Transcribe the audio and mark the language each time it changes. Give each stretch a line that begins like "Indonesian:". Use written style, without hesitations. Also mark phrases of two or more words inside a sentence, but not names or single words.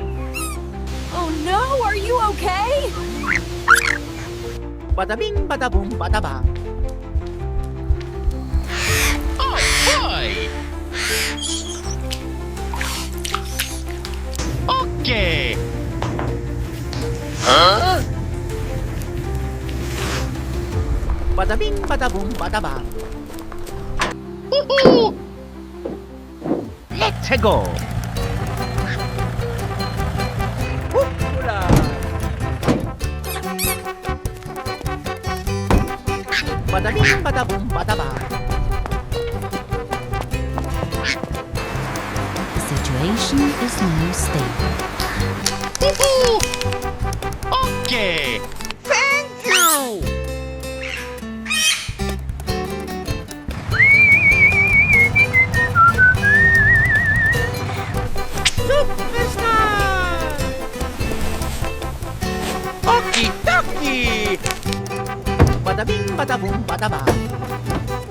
English: Oh no, are you okay? Bada bing, bada boom, bada bang. Oh boy! Okay! Huh? Bada bing, bada boom, bada bang. Woohoo! Let's go! Hoopla! Bada bing, bada boom, bada bang. The situation is now stable. Woohoo! Okay! Thank you! Superstar! Okie dokie! Bada bing, bada boom, bada bang.